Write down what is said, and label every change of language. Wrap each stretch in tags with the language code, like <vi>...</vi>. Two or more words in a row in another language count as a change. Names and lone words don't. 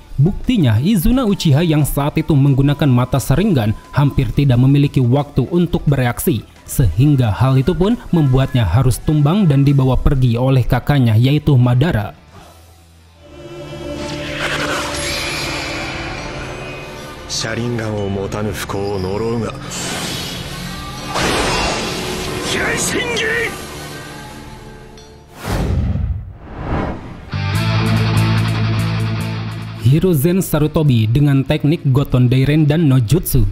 <id>Buktinya, Izuna Uchiha yang saat itu menggunakan mata Sharingan hampir tidak memiliki waktu untuk bereaksi, sehingga hal itu pun membuatnya harus tumbang dan dibawa pergi oleh kakaknya yaitu Madara.</id> <ja>Sharingan を持たぬ不幸を呪うが。Hiraishin Giri!</ja> <id>Hiruzen Sarutobi dengan teknik Goton Dairen no Jutsu.</id>